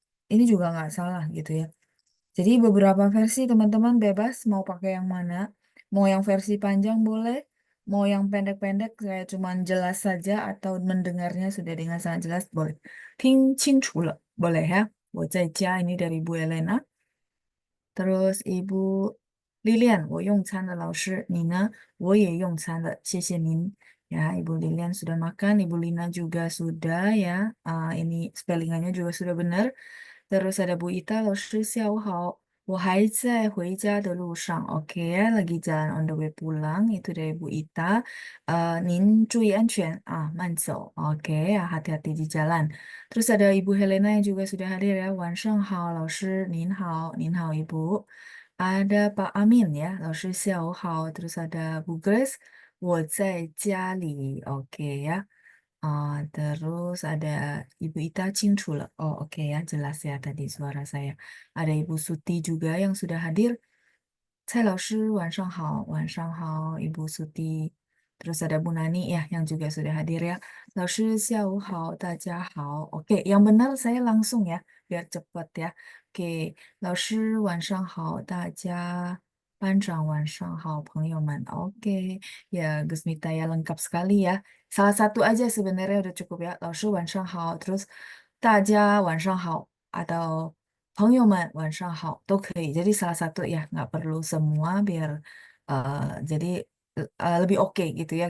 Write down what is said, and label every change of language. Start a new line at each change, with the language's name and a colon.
Indonesian: Ini juga nggak salah gitu ya. Jadi beberapa versi teman-teman bebas mau pakai yang mana. Mau yang versi panjang boleh. Mau yang pendek-pendek saya cuman jelas saja atau mendengarnya sudah dengan sangat jelas boleh.
Chinese: 听清楚了.
Indonesian: Boleh ya.
Chinese: 我在家,
Indonesian: ini dari Bu Elena.
Chinese: Terus Ibu Lilian, 我用餐了，老师，你呢？我也用餐了，谢谢您.
Indonesian: Ya, Ibu Lilian sudah makan, Ibu Lina juga sudah ya. Ini spellingannya juga sudah benar. Terus ada
Chinese: Bu Ita, 老师下午好，我还在回家的路上.
Indonesian: Oke ya, lagi jalan on the way pulang. Itu dari Bu Ita.
Chinese: 您注意安全，慢走.
Indonesian: Oke ya, hati-hati di jalan. Terus ada Ibu Helena yang juga sudah hadir ya.
Chinese: 晚上好，老师，您好，您好，Ibu.
Indonesian: Ada Pak Amin ya,
Chinese: 老师下午好.
Indonesian: Terus ada Bu Grace,
Chinese: 我在家里.
Indonesian: Oke ya. Terus ada Ibu Ita,
Chinese: 清楚了.
Indonesian: Oh, oke ya, jelas ya tadi suara saya. Ada Ibu Suti juga yang sudah hadir.
Chinese: 蔡老师晚上好，晚上好, Ibu Suti.
Indonesian: Terus ada Bu Nani ya yang juga sudah hadir ya.
Chinese: 老师下午好，大家好.
Indonesian: Oke, yang benar saya langsung ya, biar cepat ya.
Chinese: Oke, 老师晚上好，大家班长晚上好，朋友们.
Indonesian: Oke, ya Gus Mita ya lengkap sekali ya. Salah satu aja sebenarnya udah cukup ya.
Chinese: 老师晚上好,
Indonesian: terus
Chinese: 大家晚上好 atau 朋友们晚上好都可以.
Indonesian: Jadi salah satu ya, nggak perlu semua biar jadi lebih oke gitu ya.